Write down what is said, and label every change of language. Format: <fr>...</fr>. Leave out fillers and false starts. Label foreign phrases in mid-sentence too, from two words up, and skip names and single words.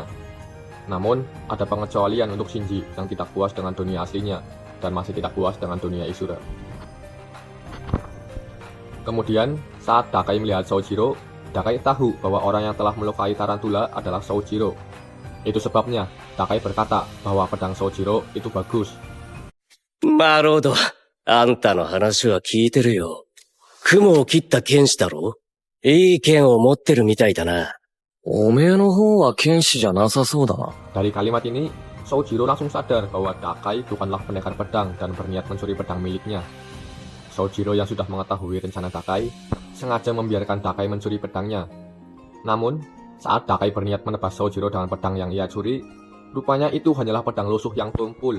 <id>Namun, ada pengecualian untuk Shinji yang tidak puas dengan dunia aslinya dan masih tidak puas dengan dunia Isura. Kemudian, saat Takai melihat Sojiro, Takai tahu bahwa orang yang telah melukai Tarantula adalah Sojiro. Itu sebabnya Takai berkata bahwa pedang Sojiro itu bagus.</id> <ja>なるほど。あんたの話は聞いてるよ。雲を切った剣士だろ？いい剣を持ってるみたいだな。おめえの方は剣士じゃなさそうだな。</ja> <id>Dari kalimat ini, Sojiro langsung sadar bahwa Takai bukanlah pendekar pedang dan berniat mencuri pedang miliknya. Sojiro yang sudah mengetahui rencana Takai, sengaja membiarkan Takai mencuri pedangnya. Namun, saat Takai berniat menebas Sojiro dengan pedang yang ia curi, rupanya itu hanyalah pedang lusuh yang tumpul.</id>